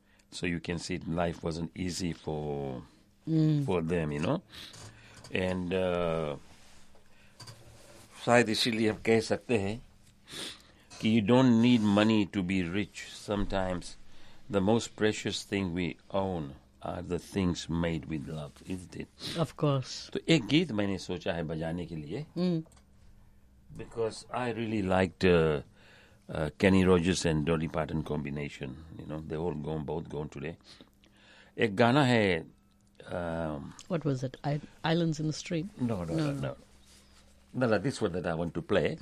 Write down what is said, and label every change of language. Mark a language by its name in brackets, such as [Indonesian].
[English] So you can see life wasn't easy for them, you know. And [Hindi] शायद इसीलिए आप कह सकते हैं कि [English] you don't need money to be rich. Sometimes the most precious thing we own are the things made with love, isn't it? Of course. [Hindi] तो एक गीत मैंने सोचा है बजाने के लिए. [English] Because I really liked Kenny Rogers and Dolly Parton combination. You know, they all gone, both gone today. [Hindi] A gana hai. [English] What was it? Islands in the Stream? No. This one that I want to play.